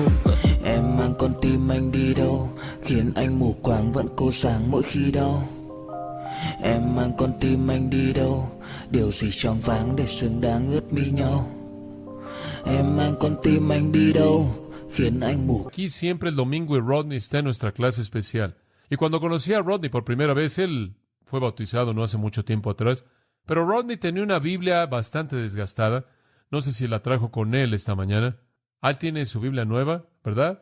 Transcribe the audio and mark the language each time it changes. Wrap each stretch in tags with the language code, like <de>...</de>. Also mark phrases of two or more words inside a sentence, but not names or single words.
<vi>Em mang con tim anh đi đâu, khiến anh mù quáng vẫn cố sáng mỗi khi đau. Em mang con tim anh đi đâu, điều gì choáng váng để xứng đáng ướt mi nhau. Em mang con tim anh đi đâu, khiến anh mù.</vi> <es>aquí siempre el domingo y Rodney está en nuestra clase especial. Y cuando conocí a Rodney por primera vez, él fue bautizado no hace mucho tiempo atrás, pero Rodney tenía una Biblia bastante desgastada. No sé si la trajo con él esta mañana. Él tiene su Biblia nueva, ¿verdad?</es>